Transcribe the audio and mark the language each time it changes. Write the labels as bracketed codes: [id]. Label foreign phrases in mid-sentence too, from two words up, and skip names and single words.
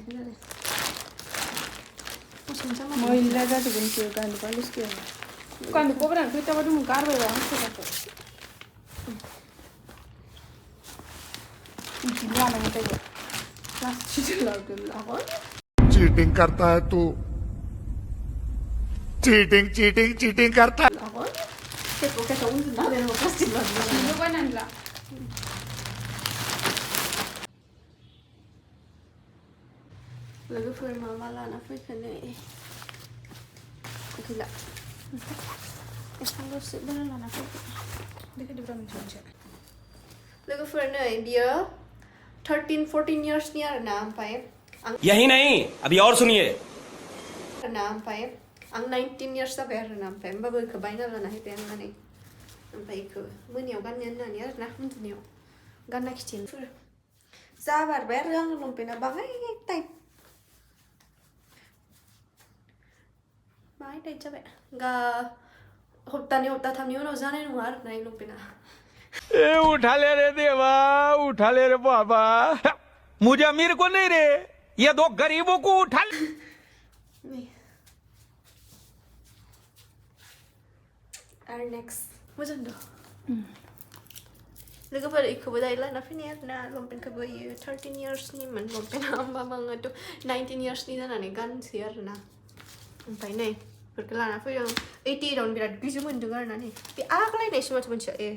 [brx] मैला जाजोबगोनसो गान्दुखौ लिसखौ गान्दुखौ बारा खैथाबा दङ गारबायबा हांसोखौ बिदि लानांगौ जायो प्लास्टिक लाबोदों [hi] चीटिंग करता है तू चीटिंग चीटिंग चीटिंग करता है [brx] प्लास्टिक लाबोदों लोगोफोर मा लाना फैखो नै गैला एसां दसे बारा लाना फैखो देखायदोब्रा मोनसे लोगोफोर नै बियो 13-14 इयार्सनि आरोना ओमफ्राय [hi] यही नहीं अभी और सुनिए [brx] ओमफ्राय आं 19 इयार्स जाबाय आरोना ओमफ्राय होमबाबो बेखौ बायना लाना फैबाय आं माने ओमफ्राय बेखौ मोनायाव गाननो होननानै आरोना उन्दुनायाव गानना खिथिनोफोर जाबारबाय आरो आंनि लंपेन्टआ बाङाय टाइट बाङाय टाइट जाबाय हप्तानै हप्ताथामनि उनाव जानाय नङा आरो ना लंपेन्टआ [hi] ए उठा ले रे देवा उठा ले रे बाबा मुझे अमीर को नहीं रे ये दो गरीबों को उठा ले [brx] नै आरो नेक्स्ट मोजां दा लोगोफोर इखौबो दायो लाना फैनाय आरो ना लंपेन्टखौबो इयो 13 इयार्सनिमोन लंपेन्टआ होमबाबो आङोथ' 19 इयार्सनि जानानै गानसै आरो ना ओमफ्राय नै बेफोरखौ लाना फैदों 88आवनो बिराद गिजु मोन्दों आरो ना नै बे आग्लायनायसो माथो मोनसेया ए